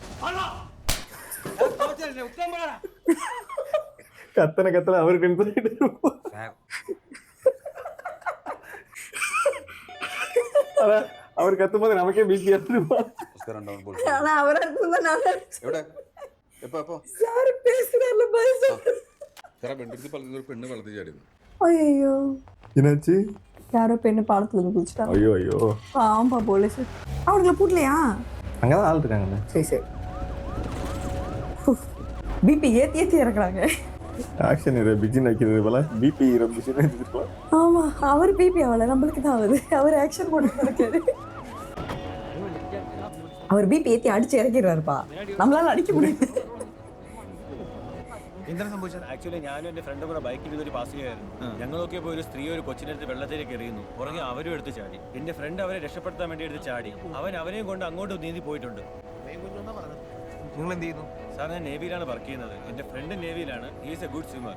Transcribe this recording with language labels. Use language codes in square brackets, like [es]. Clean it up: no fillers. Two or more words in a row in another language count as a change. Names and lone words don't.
[ml] കത്തന അവർ ടെൻഷൻ അവർ കത്തുമ്പോ നമുക്കേ ബി പി അയ്യോ [ta] என்னாச்சு? யாரோ பெண்ணு பாலத்துல இருந்து குதிச்சிட்டாங்க. ஐயோ ஐயோ ஆமா போலீஸ் அவங்கள பூட்டலையா? அங்கதான் ஆள் இருக்காங்கல்ல. சரி சரி பிபி ஏத்தி இறக்குறாங்க. ஆக்ஷன் இது பிஜின் வைக்கிறது போல பிபி பிஜின் வச்சிருக்கலாம். ஆமா அவர் பிபி ஆகல நம்மளுக்கு தான் ஆகுது. அவர் ஆக்ஷன் போட்டு இருக்காரு. அவர் பிபி ஏத்தி அடிச்சு இறக்கிடுறாருப்பா. நம்மளால அடிக்க முடியாது. [ml] എന്താണ് സംഭവിച്ചത്? ആക്ച്വലി ഞാനും എൻ്റെ ഫ്രണ്ടും കൂടെ ബൈക്കിൽ ഇതൊരു പാസ് ചെയ്യായിരുന്നു. ഞങ്ങൾ നോക്കിയപ്പോൾ ഒരു സ്ത്രീ ഒരു കൊച്ചിനെടുത്ത് വെള്ളത്തിലേക്ക് എറിയുന്നു. പുറകെ അവരും എടുത്ത് ചാടി. എൻ്റെ ഫ്രണ്ട് അവരെ രക്ഷപ്പെടുത്താൻ വേണ്ടി എടുത്ത് ചാടി. അവനെയും കൊണ്ട് അങ്ങോട്ട് നീന്തി പോയിട്ടുണ്ട്. നിങ്ങൾ എന്ത് ചെയ്യുന്നു? സാർ ഞാൻ നേവിയിലാണ് വർക്ക് ചെയ്യുന്നത്. എൻ്റെ ഫ്രണ്ട് നേവിയിലാണ്. [en] is a good swimmer.